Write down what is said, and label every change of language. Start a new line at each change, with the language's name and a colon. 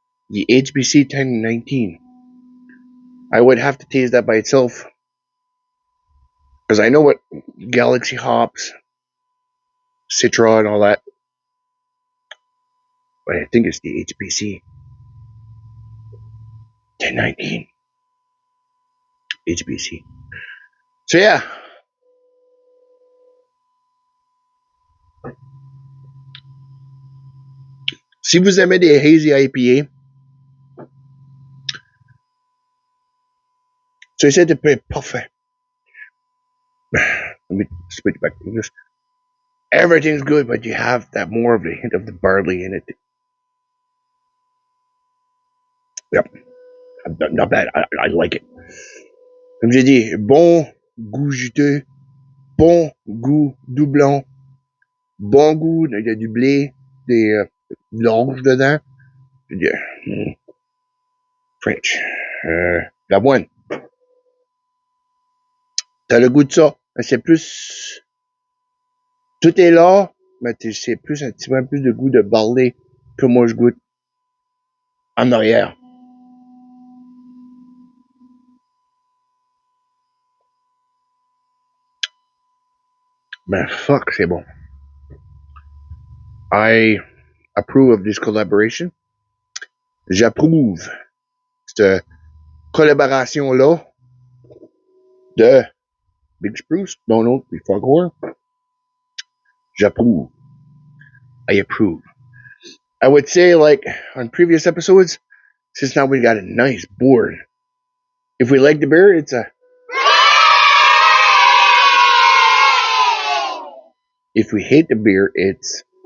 English: The HBC 1019. I would have to taste that by itself because I know what Galaxy hops, Citra, and all that. But I think it's the HBC 1019 HBC.
French: So yeah, si vous aimez des hazy IPA, so c'est de peu parfait.
English: Let me switch back to English. Everything's good, but you have that more of the hint of the barley in it. Yep. Not bad. I like it.
French: Comme j'ai dit, bon goût juteux, bon goût doublon, bon goût, il y a du blé, de l'orge dedans. French. L'avoine. T'as le goût de ça. C'est plus... Tout est là, mais c'est plus un petit peu plus de goût de barley que moi je goûte en arrière. Ben fuck, c'est bon.
English: I approve of this collaboration.
French: J'approuve cette collaboration-là de Big Spruce, Donald et Foghorn. J'approuve.
English: I approve. I would say, like on previous episodes, since now we got a nice board. If we like the beer, it's a... If we hate the beer, it's...